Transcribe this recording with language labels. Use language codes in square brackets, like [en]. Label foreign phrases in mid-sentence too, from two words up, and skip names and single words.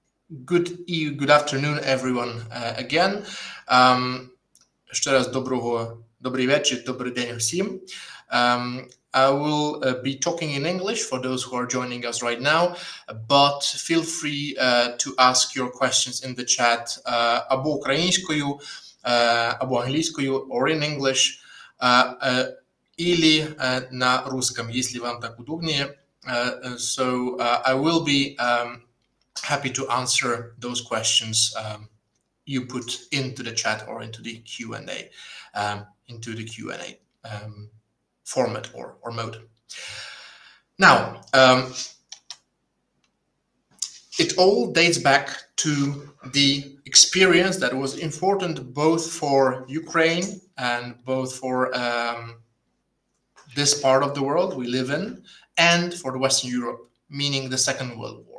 [en] Good afternoon, everyone, again. [uk] Ще раз добрий вечір, добрий день всім. [en] I will be talking in English for those who are joining us right now, but feel free to ask your questions in the chat [uk] або українською, або англійською, [en] or in English, [ru] или на русском, если вам так удобнее. [en] So I will be happy to answer those questions you put into the chat or into the Q&A, format or mode. Now, it all dates back to the experience that was important both for Ukraine and both for this part of the world we live in and for the Western Europe, meaning the Second World War.